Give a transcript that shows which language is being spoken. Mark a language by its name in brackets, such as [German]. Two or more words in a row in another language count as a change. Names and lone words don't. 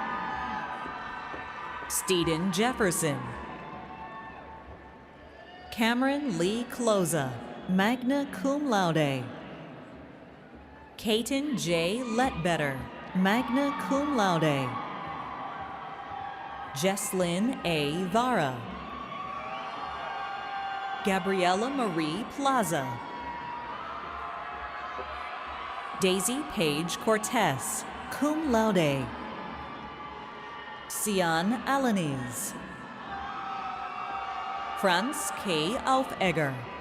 [English] Steeden Jefferson. Cameron Lee Cloza, [Latin] magna cum laude. [English] Kaiten J. Letbetter, [Latin] magna cum laude. [English] Jesslyn A. Vara. Gabriela Marie Plaza. Daisy Page Cortez, [Latin] cum laude. [English] Sian Alanis. Franz K. Aufegger.